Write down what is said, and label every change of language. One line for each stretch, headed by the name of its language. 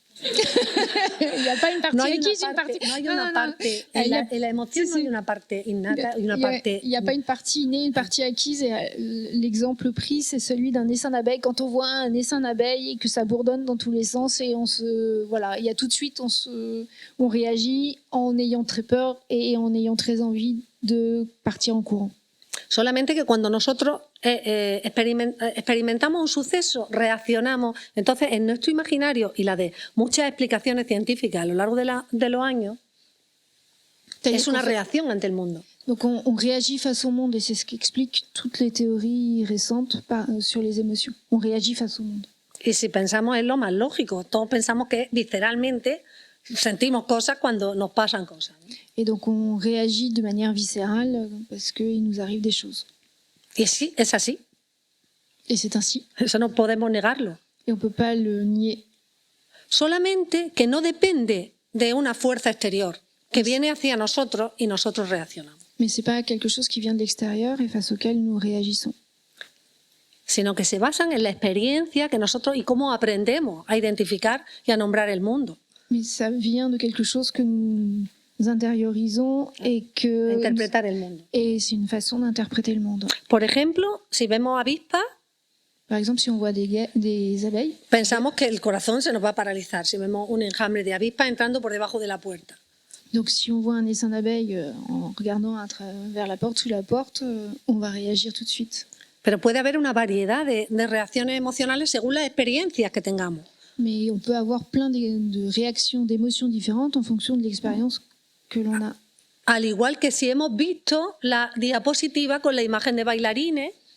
French: Il n'y a pas une partie acquise, une partie...
Spanish: No hay una parte, en la emoción no hay una parte innata y una parte...
French: Il n'y a pas une partie innée, une partie acquise. Et l'exemple pris, c'est celui d'un essaim d'abeilles. Quand on voit un essaim d'abeilles et que ça bourdonne dans tous les sens, et voilà, il y a tout de suite, on réagit en ayant très peur et en ayant très envie de partir en courant.
Spanish: Solamente que cuando nosotros experimentamos un suceso, reaccionamos. Entonces, en nuestro imaginario y la de muchas explicaciones científicas a lo largo de los años, es una reacción ante el mundo.
French: Donc on réagit face au monde et c'est ce qui explique toutes les théories récentes sur les émotions. On réagit face au monde.
Spanish: Y si pensamos es lo más lógico. Todos pensamos que visceralmente sentimos cosas cuando nos pasan cosas, ¿no?
French: Et donc on réagit de manière viscérale parce qu'il nous arrive des choses.
Spanish: Y sí, es así.
French: Et c'est ainsi.
Spanish: Eso no podemos negarlo.
French: Et on ne peut pas le nier.
Spanish: Solamente que no depende de una fuerza exterior que viene hacia nosotros y nosotros reaccionamos.
French: Mais ce n'est pas quelque chose qui vient de l'extérieur et face auquel nous réagissons.
Spanish: Sino que se basan en la experiencia que nosotros y cómo aprendemos a identificar y a nombrar el mundo.
French: Mais ça vient de quelque chose que nous intériorisons et que...
Spanish: Interpretar el mundo.
French: Et c'est une façon d'interpréter le monde.
Spanish: Por ejemplo, si vemos avispas,
French: Par exemple, si on voit des abeilles,
Spanish: pensamos que el corazón se nos va a paralizar si vemos un enjambre de avispas entrando por debajo de la puerta.
French: donc si on voit un essaim d'abeilles en regardant à travers la porte, sous la porte, on va réagir tout de suite.
Spanish: Pero puede haber una variedad de reacciones emocionales según las experiencias que tengamos.
French: Mais on peut avoir plein de réactions, d'émotions différentes en fonction de l'expérience que l'on a.
Spanish: Al igual que si hemos visto la diapositiva con la imagen de bailarines,